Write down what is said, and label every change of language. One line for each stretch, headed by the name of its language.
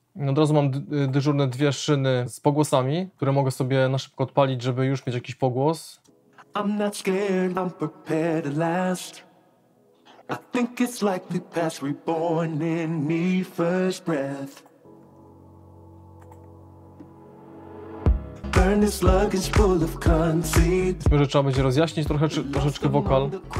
Polish: Od razu mam dyżurne dwie szyny z pogłosami, które mogę sobie na szybko odpalić, żeby już mieć jakiś pogłos.
English: I'm not scared, I'm prepared at last. I think it's like the past reborn in me first breath. Burn this luggage full of conceit.
Polish: Myślę, że trzeba będzie rozjaśnić troszeczkę wokal.